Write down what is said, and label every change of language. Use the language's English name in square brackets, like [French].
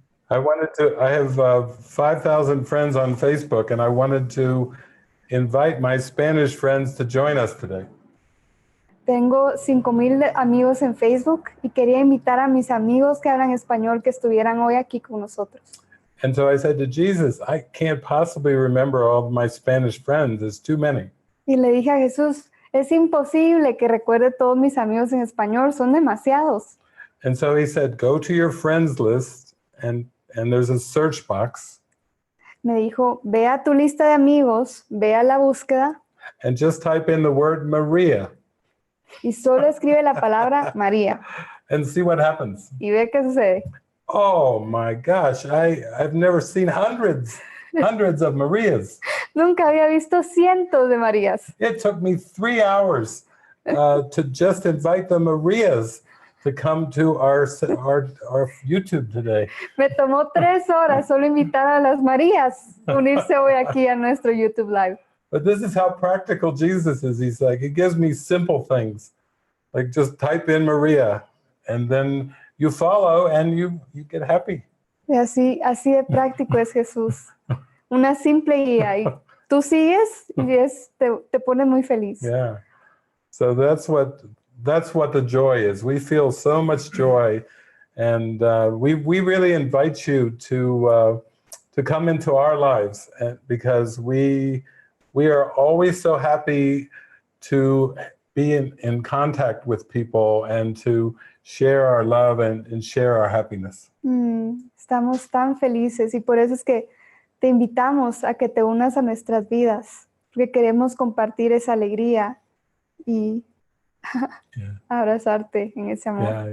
[English] I have 5,000 friends on Facebook, and I wanted to invite my Spanish friends to join us today. [Spanish] Tengo 5,000 amigos en Facebook y quería invitar a mis amigos que hablan español que estuvieran hoy aquí con nosotros. [English] And so I said to Jesus, I can't possibly remember all of my Spanish friends. There's too many. [Spanish] Y le dije a Jesús, es imposible que recuerde todos mis amigos en español, son demasiados. [English] And so he said, go to your friends list, and there's a search box. [Spanish] Me dijo, ve a tu lista de amigos, ve a la búsqueda. [English] And just type in the word Maria. [Spanish] Y solo escribe la palabra María. [English] And see what happens. [Spanish] Y ve qué sucede. [English] Oh my gosh, I've never seen hundreds of Marias. [Spanish] Nunca había visto cientos de Marías. [English] It took me 3 hours to just invite the Marias to come to our YouTube today. [Spanish] Me tomó 3 horas solo invitar a las Marías unirse hoy aquí a nuestro YouTube Live. [English] But this is how practical Jesus is. He's like, he gives me simple things. Like just type in Maria, and then you follow and you get happy. [Spanish] Y así de práctico es Jesús. Una simple guía y tú sigues y te pone muy feliz. [English] Yeah. So that's what the joy is. We feel so much joy, and we really invite you to come into our lives, because we are always so happy to be in contact with people and to share our love and share our happiness. [Spanish] Estamos tan felices y por eso es que te invitamos a que te unas a nuestras vidas, porque queremos compartir esa alegría y abrazarte en ese amor.